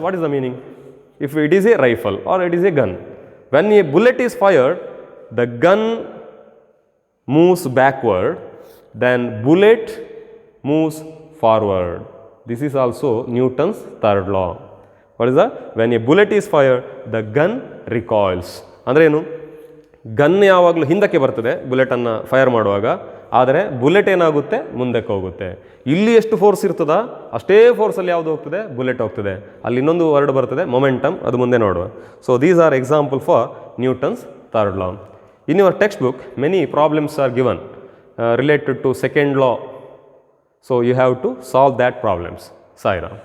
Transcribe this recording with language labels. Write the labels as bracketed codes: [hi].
[en] What is the meaning? If it is a rifle or it is a gun, when a bullet is fired, the gun moves backward, then bullet moves forward. This is also Newton's third law. What is that? When a bullet is fired, the gun recoils. [kn] ಅಂದರೆ ಏನು? Gun ಯಾವಾಗಲೂ ಹಿಂದಕ್ಕೆ ಬರ್ತದೆ ಬುಲೆಟನ್ನು fire ಮಾಡುವಾಗ, ಆದರೆ bullet ಏನಾಗುತ್ತೆ? ಮುಂದಕ್ಕೆ ಹೋಗುತ್ತೆ. ಇಲ್ಲಿ ಎಷ್ಟು ಫೋರ್ಸ್ ಇರ್ತದ ಅಷ್ಟೇ ಫೋರ್ಸಲ್ಲಿ ಯಾವುದು ಹೋಗ್ತದೆ? ಬುಲೆಟ್ ಹೋಗ್ತದೆ. ಅಲ್ಲಿ ಇನ್ನೊಂದು ವರ್ಡ್ ಬರ್ತದೆ ಮೊಮೆಂಟಮ್, ಅದು ಮುಂದೆ ನೋಡುವ. [en] So these are example for Newton's third law. In your textbook, many problems are given related to second law. So you have to solve that problems. Sai Ram.